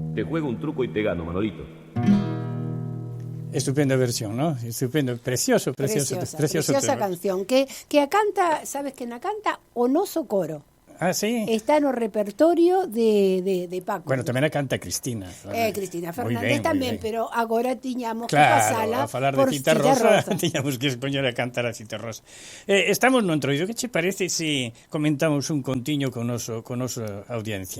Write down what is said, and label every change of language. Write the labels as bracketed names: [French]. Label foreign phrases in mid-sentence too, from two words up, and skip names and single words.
[Spanish] juego un truco y te gano, Manolito. [Galician] Estupenda versión, ¿no? Estupendo, preciosa Preciosa canción que a canta, sabes que na canta o noso coro. Ah, sí. Está no repertorio de Paco. Bueno, tamén a canta Cristina. Cristina Moi Fernández ben, tamén, moi ben. pero agora tiñamos que Claro, pasala a falar por de Cita Rosa, tiñamos que poñer a cantar a Cita Rosa. Estamos no entroido, que che parece se comentamos un contiño con nosa audiencia?